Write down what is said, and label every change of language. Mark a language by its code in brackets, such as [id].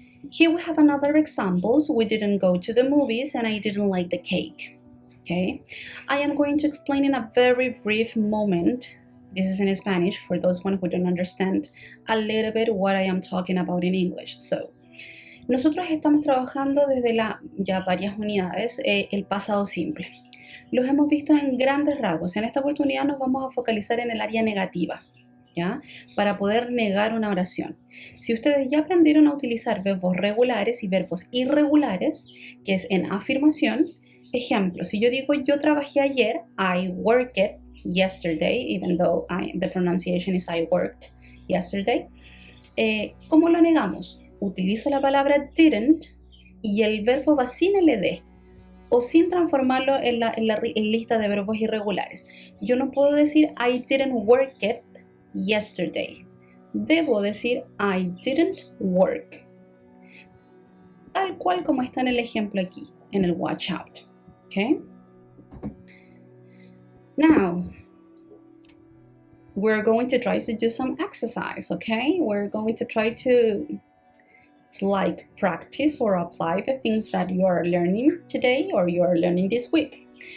[en] Here we have another examples. We didn't go to the movies and I didn't like the cake. Okay, I am going to explain in a very brief moment. This is in Spanish for those who don't understand a little bit what I am talking about in English. [es] So, nosotros estamos trabajando desde ya varias unidades el pasado simple. Los hemos visto en grandes rasgos. En esta oportunidad nos vamos a focalizar en el área negativa, ¿ya? Para poder negar una oración. Si ustedes ya aprendieron a utilizar verbos regulares y verbos irregulares, que es en afirmación, ejemplo, si yo digo yo trabajé ayer, [en] I worked yesterday, even though the pronunciation is I worked yesterday. [es] ¿Cómo lo negamos? Utilizo la palabra didn't y el verbo va sin ld o sin transformarlo en la lista de verbos irregulares. Yo no puedo decir [en] I didn't work it yesterday. [es] Debo decir [en] I didn't work. [es] Tal cual como está en el ejemplo aquí. [en] and watch out. Okay? Now, we're going to try to do some exercise, okay? We're going to try to like practice or apply the things that you are learning today or you are learning this week.